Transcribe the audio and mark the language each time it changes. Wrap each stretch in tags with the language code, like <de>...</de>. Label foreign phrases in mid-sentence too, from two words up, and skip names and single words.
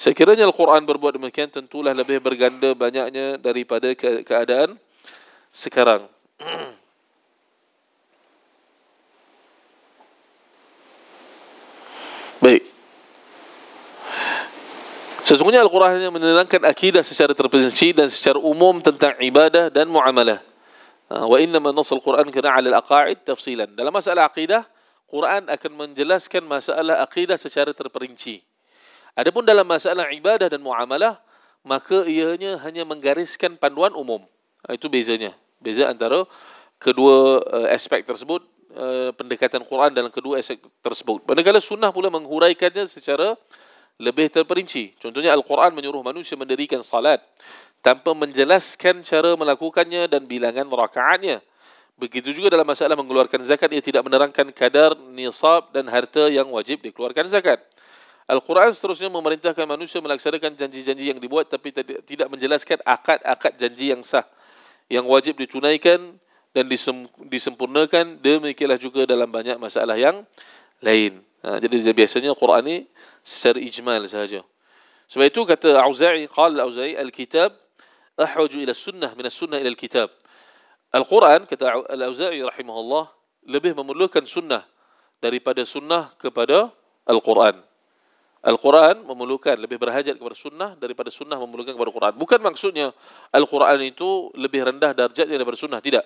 <ms>Sekiranya Al-Quran berbuat demikian, tentulah lebih berganda banyaknya daripada keadaan sekarang. Baik. Sesungguhnya Al-Quran hanya menerangkan akidah secara terperinci dan secara umum tentang ibadah dan muamalah.</ms> <ar>وإنما نص القرآن كان على العقائد تفصيلا.</ar> <ms>Dalam masalah akidah, Quran akan menjelaskan masalah akidah secara terperinci. Adapun dalam masalah ibadah dan muamalah, maka ianya hanya menggariskan panduan umum. Itu bezanya. Beza antara kedua aspek tersebut, pendekatan Quran dalam kedua aspek tersebut. Manakala sunnah pula menghuraikannya secara lebih terperinci. Contohnya Al-Quran menyuruh manusia mendirikan salat tanpa menjelaskan cara melakukannya dan bilangan rakaatnya. Begitu juga dalam masalah mengeluarkan zakat, ia tidak menerangkan kadar, nisab dan harta yang wajib dikeluarkan zakat. Al-Quran seterusnya memerintahkan manusia melaksanakan janji-janji yang dibuat tapi tidak menjelaskan akad-akad janji yang sah, yang wajib ditunaikan dan disempurnakan. Demikianlah juga dalam banyak masalah yang lain. Jadi biasanya Quran ini secara ijmal sahaja. Sebab itu kata Auza'i,</ms> <ar>قال الأوزاعي الكتاب أحوج إلى السنة من السنة إلى الكتاب.</ar> <ms>Al-Quran, kata Al-Auza'i rahimahullah, lebih memerlukan sunnah daripada sunnah kepada Al-Quran. Al-Quran memerlukan, lebih berhajat kepada sunnah daripada sunnah memerlukan kepada Quran. Bukan maksudnya Al-Quran itu lebih rendah darjatnya daripada sunnah, tidak.</ms>